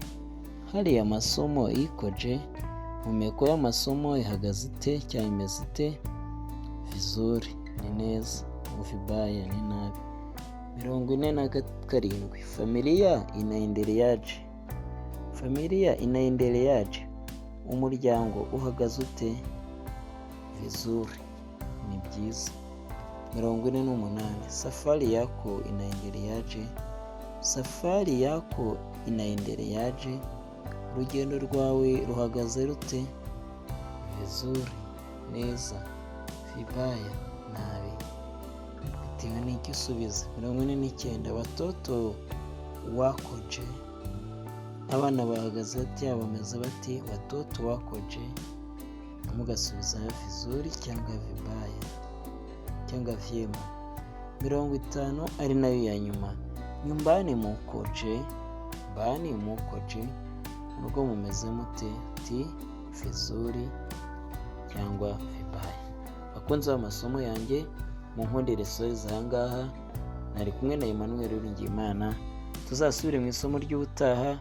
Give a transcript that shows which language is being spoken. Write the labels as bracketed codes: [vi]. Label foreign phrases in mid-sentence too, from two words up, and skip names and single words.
[sw] Hali ya masomo ikoje? [rw] Impumeko y'amasomo ihagaze ite cyangwa imeze ite? Vizuri, ni neza, vibaya, ni nabi. [sw] 47. Familia inaendeleaje? Familia inaendeleaje? [rw] Umuryango uhagaze ute? Vizuri, ni byiza. 48. [sw] Safari yako inaendeleaje? Safari yako inaendeleaje? [rw] Urugendo rwawe ruhagaze rute? Vizuri, neza, vibaya, nabi. Bitewe n'icyo usubiza. 49. [sw] Watoto wakoje? [rw] Abana bahagaze ati, bameze bati? [sw] Watoto wakoje? [rw] Mugasubiza vizuri cyangwa vibaya cyangwa vyema. 50 ari nayo ya nyuma. [sw] Nyumbani mukoje? Nyumbani mukoje? [rw] Mu rugo mumeze mute? Ti vizuri cyangwa vibaya. Bakunzi b'amasomo yanjye, munkundire soreza aha ngaha. Nari kumwe na Emmanuel Uwiringiyimana. Tuzasubire mu isomo ry'ubutaha.